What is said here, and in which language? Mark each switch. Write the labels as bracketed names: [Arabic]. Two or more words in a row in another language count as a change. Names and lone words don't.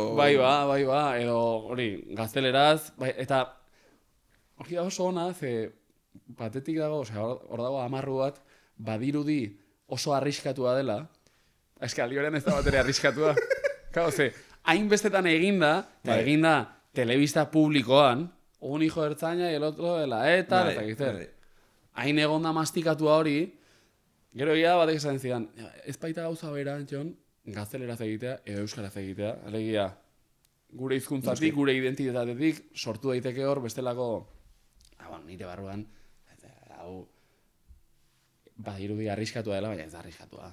[Basque] Bai ba, edo hori, gazteleraz, bai, eta hori da oso ona, ze batetik dago, hor dago amarru bat, badirudi oso arriskatua dela, eske aldi horrean ez da batere arriskatua. Claro, ze, hainbestetan eginda, eta eginda telebista publikoan, [Spanish] un hijo ertzaina y el otro de la ETA, [Basque] eta gizten. Hain egonda mastikatua hori, gero egia batek esan zidan, ez baita gauza bera, Jon, gazteleraz egitea edo euskaraz egitea, alegia gure hizkuntzatik, gure identitatetik sortu daiteke hor bestelako nire barruan hau badirudi arriskatua dela, baina ez da arriskatua.